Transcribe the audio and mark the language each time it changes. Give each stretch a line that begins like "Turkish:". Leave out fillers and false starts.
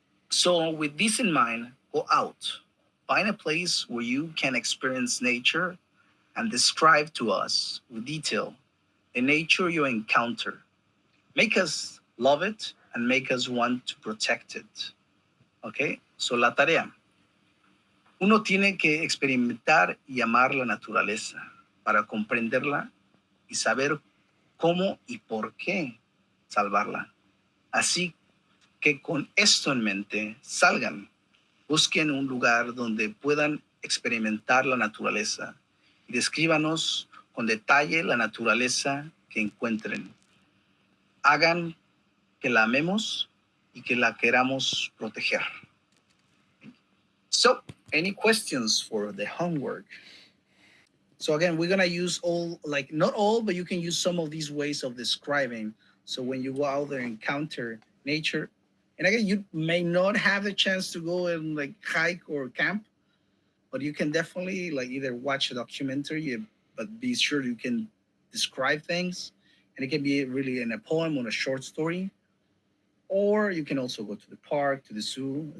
English: So, with this in mind, go out. Find a place where you can experience nature and describe to us with detail the nature you encounter. Make us love it and make us want to protect it. Okay? So
Spanish: la tarea. Uno tiene que experimentar y amar la naturaleza para comprenderla y saber cómo y por qué salvarla. Así que con esto en mente salgan, busquen un lugar donde puedan experimentar la naturaleza y descríbanos con detalle la naturaleza que encuentren. Hagan que la amemos y que la queramos proteger.
English: So, any questions for the homework? So again, we're gonna use all, like not all, but you can use some of these ways of describing. So when you go out there and encounter nature, and again, you may not have the chance to go and like hike or camp, but you can definitely like either watch a documentary, but be sure you can describe things, and it can be really in a poem or a short story, or you can also go to the park, to the zoo.